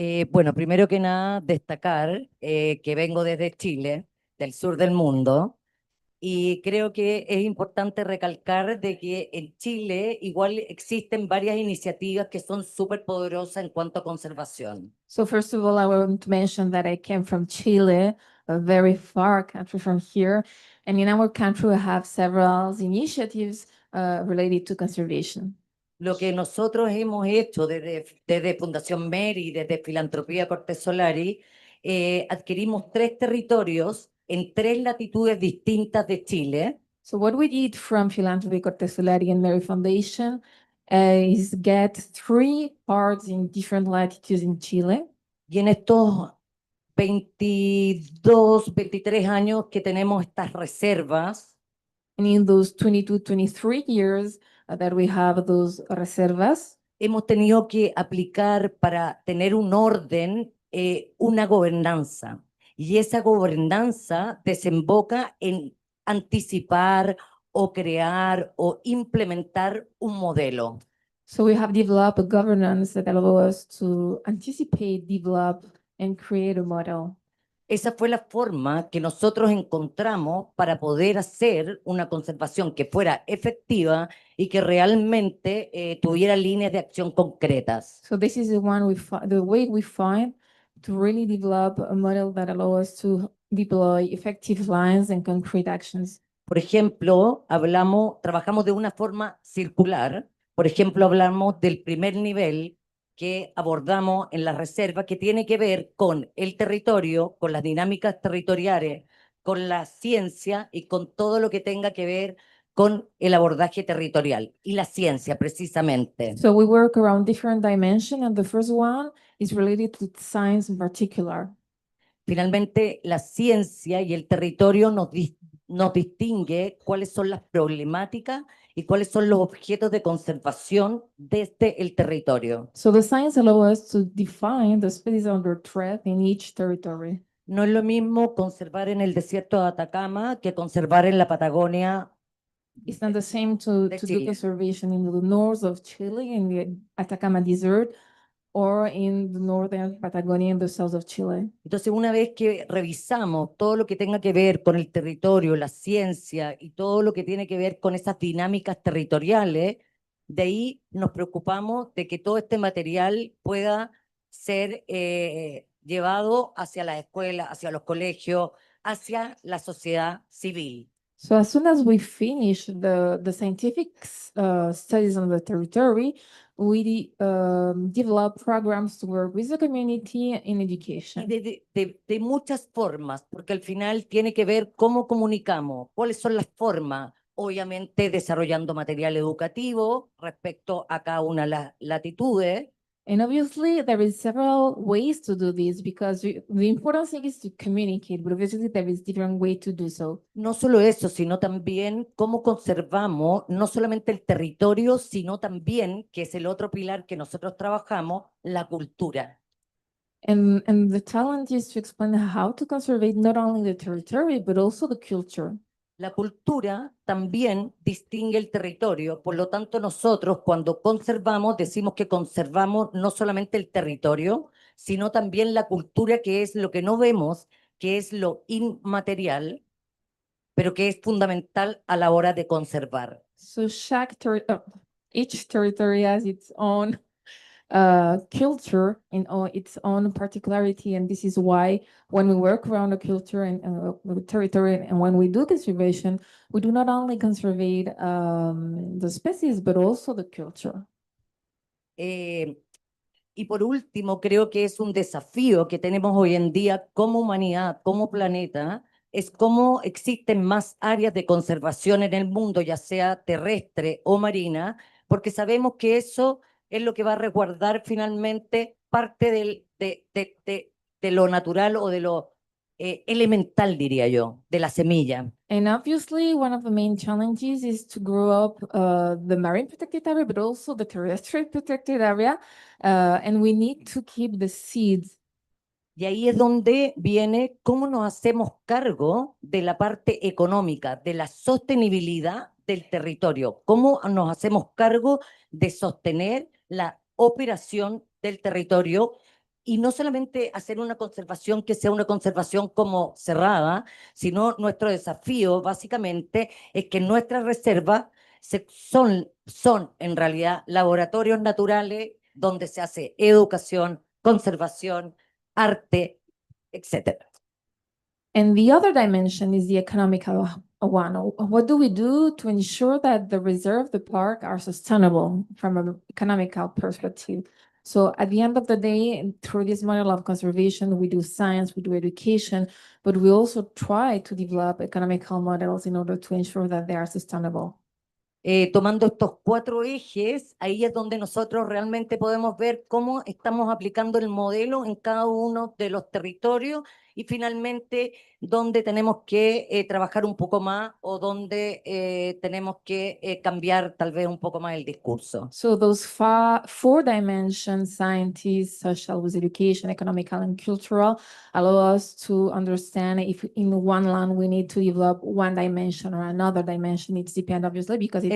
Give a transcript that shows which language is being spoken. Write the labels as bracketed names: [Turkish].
[Spanish] Bueno, primero que nada, destacar que vengo desde Chile, del sur del mundo, y creo que es importante recalcar de que en Chile igual existen varias iniciativas que son súper poderosas en cuanto a conservación. [English] So first of all, I want to mention that I came from Chile, a very far country from here. And in our country, we have several initiatives related to conservation. [Spanish] Lo que nosotros hemos hecho desde Fundación MERI, desde Filantropía Cortés Solari, adquirimos 3 territorios en 3 latitudes distintas de Chile. [English] So what we did from Philanthropy Cortesolari and MERI Foundation is get 3 parks in different latitudes in Chile. [Spanish] Y en estos 22, 23 años que tenemos estas reservas, [English] And in those 22, 23 years that we have those reservas, [Spanish] hemos tenido que aplicar para tener un orden, una gobernanza. Y esa gobernanza desemboca en anticipar o crear o implementar un modelo. [English] so we have developed a governance that allow us to anticipate, develop, and create a model. [Spanish] Esa fue la forma que nosotros encontramos para poder hacer una conservación que fuera efectiva y que realmente tuviera líneas de acción concretas. [English] So this is the way we find to really develop a model that allow us to deploy effective lines and concrete actions. [Spanish] Por ejemplo, trabajamos de una forma circular. Por ejemplo, hablamos del primer nivel que abordamos en la reserva, que tiene que ver con el territorio, con las dinámicas territoriales, con la ciencia y con todo lo que tenga que ver con el abordaje territorial y la ciencia, precisamente. [English] So we work around different dimensions, and the first one is related to science in particular. [Spanish] Finalmente, la ciencia y el territorio nos distingue cuáles son las problemáticas y cuáles son los objetos de conservación desde el territorio. [English] So the science allows us to define the species under threat in each territory. [Spanish] No es lo mismo conservar en el desierto de Atacama que conservar en la Patagonia. [English] It's not the same to do Chile. conservation in the north of Chile, in the Atacama Desert, or in the northern Patagonia in the south of Chile. [Spanish] Entonces, una vez que revisamos todo lo que tenga que ver con el territorio, la ciencia y todo lo que tiene que ver con esas dinámicas territoriales, de ahí nos preocupamos de que todo este material pueda ser llevado hacia las escuelas, hacia los colegios, hacia la sociedad civil. [English] So as soon as we finish the scientific studies on the territory, we develop programs to work with the community in [Spanish] Y [English] education. [Spanish] de muchas formas, porque al final tiene que ver cómo comunicamos, cuáles son las formas, obviamente desarrollando material educativo respecto a cada una de las latitudes, [English] And obviously, there is several ways to do this because the important thing is to communicate, but obviously there is different way to do so. [Spanish] no solo eso, sino también cómo conservamos no solamente el territorio, sino también, que es el otro pilar que nosotros trabajamos, la cultura. [English] And the challenge is to explain how to conserve not only the territory, but also the culture. [Spanish] La cultura también distingue el territorio, por lo tanto nosotros cuando conservamos decimos que conservamos no solamente el territorio, sino también la cultura, que es lo que no vemos, que es lo inmaterial, pero que es fundamental a la hora de conservar. [English] So each territory has its own culture and its own particularity, and this is why when we work around a culture and territory, and when we do conservation, we do not only conserve the species but also the culture. [Spanish] Y por último, creo que es un desafío que tenemos hoy en día como humanidad, como planeta, es cómo existen más áreas de conservación en el mundo, ya sea terrestre o marina, porque sabemos que eso es lo que va a resguardar finalmente parte de lo natural o de lo elemental, diría yo, de la semilla. [English] And obviously, one of the main challenges is to grow up the marine protected area, but also the terrestrial protected area. And we need to keep the seeds. [Spanish] Y ahí es donde viene cómo nos hacemos cargo de la parte económica, de la sostenibilidad del territorio, cómo nos hacemos cargo de sostener la operación del territorio y no solamente hacer una conservación que sea una conservación como cerrada, sino nuestro desafío básicamente es que nuestras reservas son en realidad laboratorios naturales donde se hace educación, conservación, arte, etc. [English] And the other dimension is the economical one. What do we do to ensure that the reserve, the park, are sustainable from an economical perspective? So at the end of the day, through this model of conservation, we do science, we do education, but we also try to develop economical models in order to ensure that they are sustainable. [Spanish] Tomando estos 4 ejes, ahí es donde nosotros realmente podemos ver cómo estamos aplicando el modelo en cada uno de los territorios y finalmente dónde tenemos que trabajar un poco más o dónde tenemos que cambiar tal vez un poco más el discurso. [English] So those four dimensions, scientists, social with education, economical and cultural, allow us to understand if in one land we need to develop one dimension or another dimension. It's depend obviously because each